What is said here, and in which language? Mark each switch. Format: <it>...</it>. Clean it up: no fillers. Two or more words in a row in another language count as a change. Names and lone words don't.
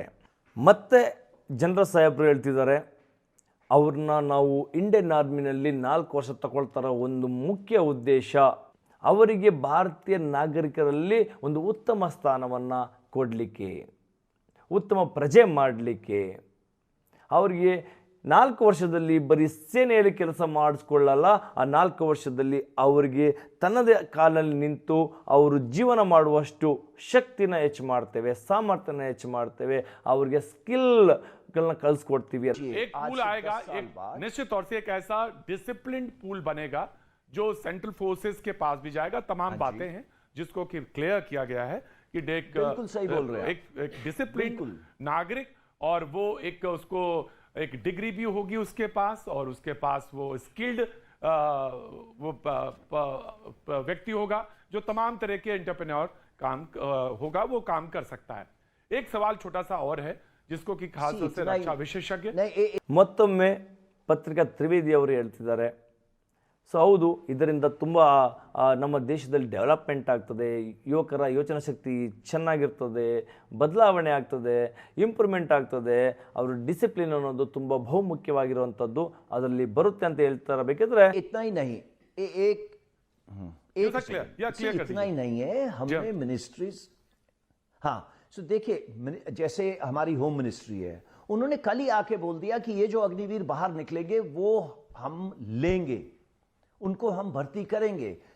<kn>ಮತ್ತು ಜನರಲ್ ಸಾಹೇಬರು ಹೇಳ್ತಿದ್ದಾರೆ, ಅವ್ರನ್ನ ನಾವು ಇಂಡಿಯನ್ ಆರ್ಮಿನಲ್ಲಿ 4 ವರ್ಷ ತಗೊಳ್ತಾರೋ ಒಂದು ಮುಖ್ಯ ಉದ್ದೇಶ ಅವರಿಗೆ ಭಾರತೀಯ ನಾಗರಿಕರಲ್ಲಿ ಒಂದು ಉತ್ತಮ ಸ್ಥಾನವನ್ನು ಕೊಡಲಿಕ್ಕೆ, ಉತ್ತಮ ಪ್ರಜೆ ಮಾಡಲಿಕ್ಕೆ, ಅವರಿಗೆ 4 ವರ್ಷದಲ್ಲಿ ಬರೀ ಸೇನೆಯಲ್ಲಿ ಕೆಲಸ ಮಾಡಿಸ್ಕೊಳ್ಳಲ್ಲ, ಆ 4 ವರ್ಷದಲ್ಲಿ ಅವರಿಗೆ ತನ್ನದೇ ಕಾಲಲ್ಲಿ ನಿಂತು ಅವರು ಜೀವನ ಮಾಡುವಷ್ಟು ಶಕ್ತಿನ ಹೆಚ್ಚು ಮಾಡ್ತೇವೆ, ಸಾಮರ್ಥ್ಯನ ಹೆಚ್ಚು ಮಾಡ್ತೇವೆ, ಅವರಿಗೆ ಸ್ಕಿಲ್ಗಳನ್ನ ಕಲಿಸ್ಕೊಡ್ತೀವಿ.</kn> <hi>एक पूल आएगा, एक निश्चित तौर से एक ऐसा</hi> <en>disciplined pool</en> <hi>बनेगा जो</hi> <en>central forces</en> <hi>के पास भी जाएगा. तमाम बातें हैं जिसको कि क्लियर किया गया है कि बिल्कुल सही बोल रहे हैं एक डिसिप्लिन नागरिक, और वो एक उसको एक डिग्री भी होगी उसके पास, और उसके पास वो स्किल्ड वो व्यक्ति होगा जो तमाम तरह के एंटरप्रेन्योर काम होगा, वो काम कर सकता है. एक सवाल छोटा सा और है जिसको कि खास तौर से रक्षा विशेषज्ञ</hi> <kn>ಮತ್ತೊಮ್ಮೆ ಪತ್ರಿಕಾ ತ್ರಿವೇದಿ ಅವರು ಹೇಳ್ತಿದ್ದಾರೆ. ಸೊ ಹೌದು, ಇದರಿಂದ ತುಂಬ ನಮ್ಮ ದೇಶದಲ್ಲಿ ಡೆವಲಪ್ಮೆಂಟ್ ಆಗ್ತದೆ, ಯುವಕರ ಯೋಚನಾ ಶಕ್ತಿ ಚೆನ್ನಾಗಿರ್ತದೆ, ಬದಲಾವಣೆ ಆಗ್ತದೆ, ಇಂಪ್ರೂವ್ಮೆಂಟ್ ಆಗ್ತದೆ, ಅವರು ಡಿಸಿಪ್ಲಿನ್ ಅನ್ನೋದು ತುಂಬ ಬಹುಮುಖ್ಯವಾಗಿರುವಂಥದ್ದು ಅದರಲ್ಲಿ ಬರುತ್ತೆ ಅಂತ ಹೇಳ್ತಾರೆ. ಬೇಕಿದ್ರೆ</kn> <hi>इतना ही नहीं एक इतना ही नहीं है, हमने मिनिस्ट्रीज, हाँ सो देखिए, जैसे हमारी</hi> <en>home ministry</en> <hi>है, उन्होंने कल ही आके बोल दिया कि ये जो अग्निवीर बाहर निकलेंगे वो हम लेंगे, उनको हम भर्ती करेंगे.</hi>